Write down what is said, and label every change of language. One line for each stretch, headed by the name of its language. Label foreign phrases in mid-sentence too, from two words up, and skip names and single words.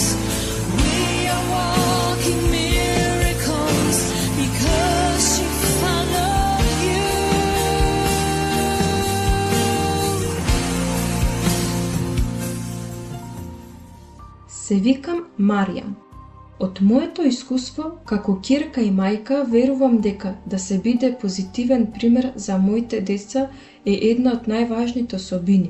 English: We are walking miracles because she followed you.
Macedonian: Се викам Маријам. Од моето искуство како ќерка и мајка верувам дека да се биде позитивен пример за моите деца е една од најважните особини.